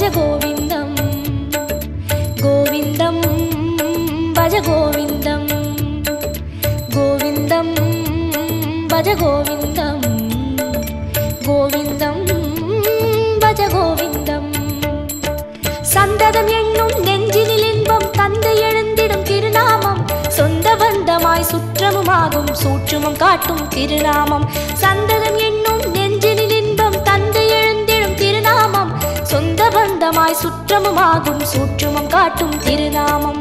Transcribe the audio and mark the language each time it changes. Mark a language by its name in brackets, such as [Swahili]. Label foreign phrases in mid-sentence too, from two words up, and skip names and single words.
[Sanskrit] गोविन्दं गोविन्दं भज गोविन्दं गोविन्दं भज गोविन्दं गोविन्दं भज गोविन्दं [Tamil] சந்ததம் என்னும் நெஞ்சினில் இன்பம் தந்தை எழுந்திடும் திருநாமம் சொந்த பந்தமாய் சுற்றமுமாகும் சூற்றுமம் காட்டும் திருநாமம் சந்ததம் என்னும் நெஞ்சினில் இன்பம் தந்தை எழுந்திடும் திருநாமம் சொந்த பந்தமாய் சுற்றமுமாகும் சூற்றுமம் காட்டும் திருநாமம்